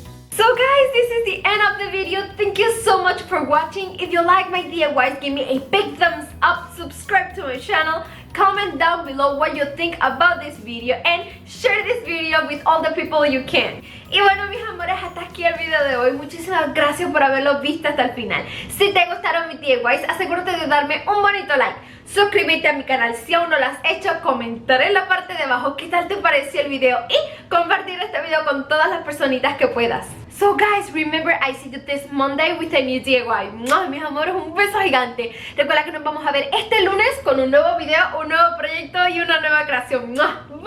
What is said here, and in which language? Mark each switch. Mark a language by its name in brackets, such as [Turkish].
[English] So guys, this is the end of the video. Thank you so much for watching. If you like my DIYs, give me a big thumbs up, subscribe to my channel, comment down below what you think about this video and share this video with all the people you can. [Spanish] Y bueno, mis amores, hasta aquí el video de hoy. Muchísimas gracias por haberlo visto hasta el final. Si te gustaron mis DIYs, asegúrate de darme un bonito like. Suscríbete a mi canal si aún no lo has hecho, comentar en la parte de abajo qué tal te pareció el video y compartir este video con todas las personitas que puedas. [English] So guys, remember I see you this Monday with a new DIY. [Spanish] ¡Mua! Mis amores, un beso gigante. Recuerda que nos vamos a ver este lunes con un nuevo video, un nuevo proyecto y una nueva creación. ¡Mua!